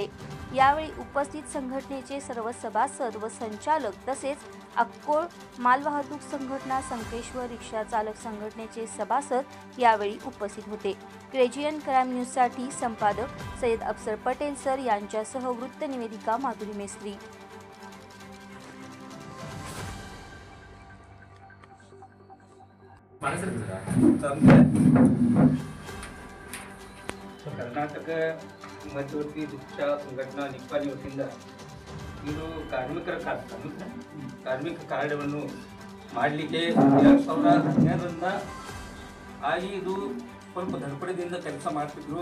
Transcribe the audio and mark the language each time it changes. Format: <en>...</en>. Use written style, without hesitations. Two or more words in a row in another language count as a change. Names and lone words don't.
<mr>यावेळी उपस्थित संघटनेचे सर्व सभासद व संचालक तसेच अक्कोळ मालवाहतूक संघटना संकेश्वर रिक्षा चालक संघटनेचे सभासद यावेळी उपस्थित होते। KGN क्राईम न्यूजसाठी संपादक सय्यद अफसर पटेल सर यांच्यासह वृत्त निवेदिका माधुरी मेस्त्री।</mr> <kn>ಕರ್ನಾಟಕ ಮಧ್ಯವರ್ತಿ ರಿಕ್ಷಾ ಸಂಘಟನಾ ನಿಪ್ಪಾಣಿ ವತಿಯಿಂದ ಇದು ಕಾರ್ಮಿಕ ಕಾರ್ಡವನ್ನು ಮಾಡಲಿಕ್ಕೆ 2017ರಿಂದ ಆಗಿ ಇದು ಸ್ವಲ್ಪ ಧರ್ಪಣದಿಂದ ಕೆಲಸ ಮಾಡ್ತಿದ್ರು।</kn>